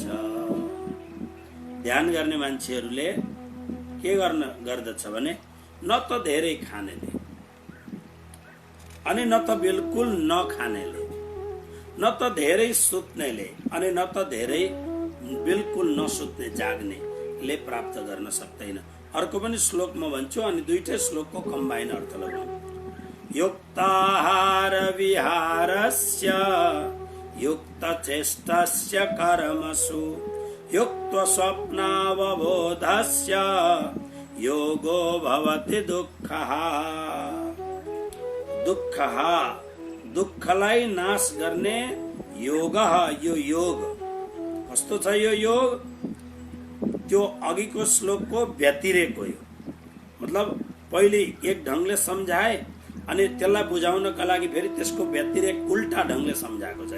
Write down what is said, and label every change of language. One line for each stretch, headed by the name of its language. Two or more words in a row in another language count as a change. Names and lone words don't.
Nepali: ध्यान गर्ने मान्छेहरूले के गर्दछ भने, न त धेरै खानेले अनि न त बिल्कुल नखानेले, न त धेरै सुत्नेले अनि न त धेरै बिल्कुल नसुत्ने जाग्नेले प्राप्त गर्न सक्दैन। अर्को पनि श्लोक म भन्छु अनि दुईटै श्लोकको कम्बाइन अर्थ लगाउँ।
Sanskrit: युक्ताहार विहारस्य युक्तचेष्टस्य कर्मसु युक्त स्वप्नावबोधस्य योगो भवति दुःखः।
Nepali: दुःखः, दुःखलाई नाश गर्ने योगः, यो योग कस्तो छ? यो योग त्यो अघिको श्लोकको व्यतिरेक हो। मतलब पहिले एक ढंगले सम्झाए अनि त्यसलाई बुझाउनका लागि फेरि त्यसको व्यतिरेक उल्टा ढंगले सम्झाएको छ।